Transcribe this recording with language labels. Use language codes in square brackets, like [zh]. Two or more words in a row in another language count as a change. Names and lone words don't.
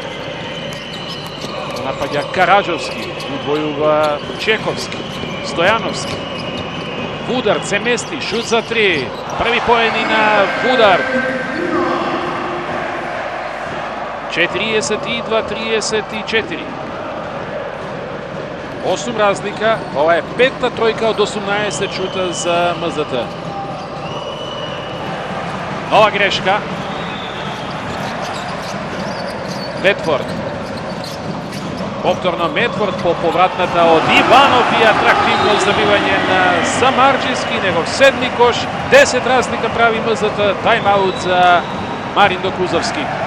[mk] Напаѓа Караџовски. Удвојува Чековски. Стојановски. Удар се мести. Шут за 3. Први поени на удар. 42-34. [hr] 8 razlika, ova je peta trojka od 18 šuta za MZT. Nova greška. [mk] Медфорд. Повторно Медфорд по повратната од Иванов и атрактивно забивање на Самарџиски, негов седми кош. 10 разлика прави МЗТ, тајм-аут за Марин Докузовски.